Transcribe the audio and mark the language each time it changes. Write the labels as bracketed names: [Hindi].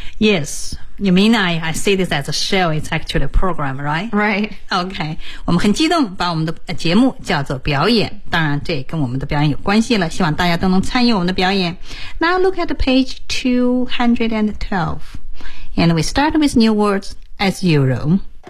[English] Yes, you mean I see this as a show, it's actually a program, right? Right. [Chinese] Okay, 我们很激动把我们的节目叫做表演，当然这也跟我们的表演有关系了，希望大家都能参与我们的表演。 [English] Now look at page 212 and we start with new wordsAs usual.